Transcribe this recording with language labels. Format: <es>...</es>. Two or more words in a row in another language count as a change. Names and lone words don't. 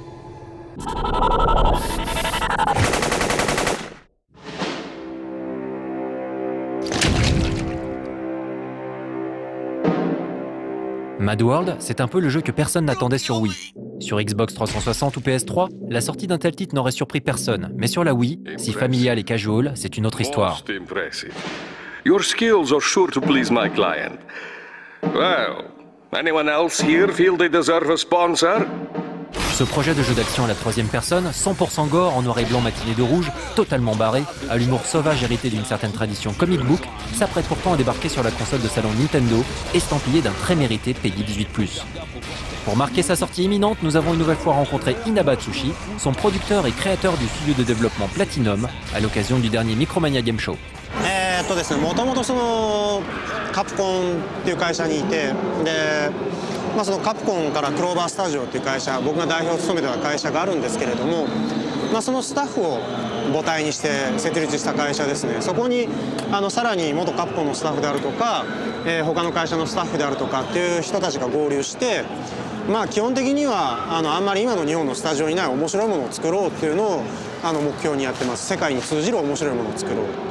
<fr>Mad World, c'est un peu le jeu que personne n'attendait sur Wii. Sur Xbox 360 ou PS3, la sortie d'un tel titre n'aurait surpris personne. Mais sur la Wii, si familial et casual, c'est une autre histoire.</fr> <en>Your skills are sure to please my client. Well, anyone else here feel they deserve a sponsor?</en> <fr>Ce projet de jeu d'action à la 3e personne, 100% gore en noir et blanc matiné de rouge, totalement barré, à l'humour sauvage hérité d'une certaine tradition</fr> <en>comic book,</en> <fr>s'apprête pourtant à débarquer sur la console de salon Nintendo, estampillé d'un très mérité Peggy 18+. Pour marquer sa sortie imminente, nous avons une nouvelle fois rencontré Inaba Tsushi, son producteur et créateur du studio de développement Platinum, à l'occasion du dernier Micromania Game Show.</fr> <ja>ですね、もともとそのカプコンっていう会社にいて、で、そのカプコンからクローバースタジオっていう会社、僕が代表を務めてた会社があるんですけれども、そのスタッフを母体にして設立した会社ですね。そこにさらに元カプコンのスタッフであるとか、他の会社のスタッフであるとかっていう人たちが合流して、基本的にはあんまり今の日本のスタジオにない面白いものを作ろうっていうのを目標にやってます。世界に通じる面白いものを作ろう。</ja>